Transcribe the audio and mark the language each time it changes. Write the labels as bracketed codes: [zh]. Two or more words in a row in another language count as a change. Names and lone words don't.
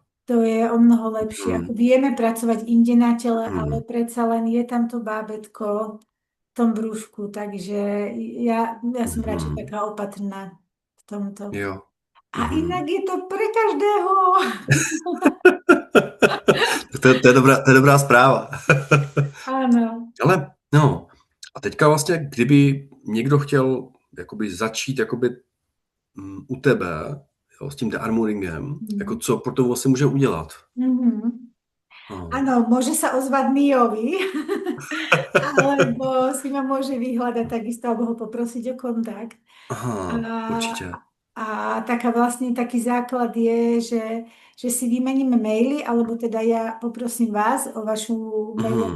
[sk] To je o mnoho lepšie. Ako Mhm, vieme pracovať inde na tele, ale mhm, predsa len je tam to bábätko v tom brúšku, takže ja som radšej mhm. taká opatrná v tomto. [cs] Jo. [sk] A inak Mhm. je to pre každého. [cs] To je dobrá zpráva. [sk] Áno. [cs] Ale no, a teďka vlastně, kdyby někdo chtěl jakoby začít jakoby u tebe, jo, s tím dearmoringem, jako Mhm. co pro to vlastně může udělat? Mhm. No. [sk] Áno, môže sa ozvať Miovi, alebo si ma môže vyhľadať takisto, alebo ho poprosiť o kontakt. Aha, A, [cs] určitě. [sk] a taká vlastne taký základ je, že si vymeníme maily, alebo teda ja poprosím vás o vašu mailovú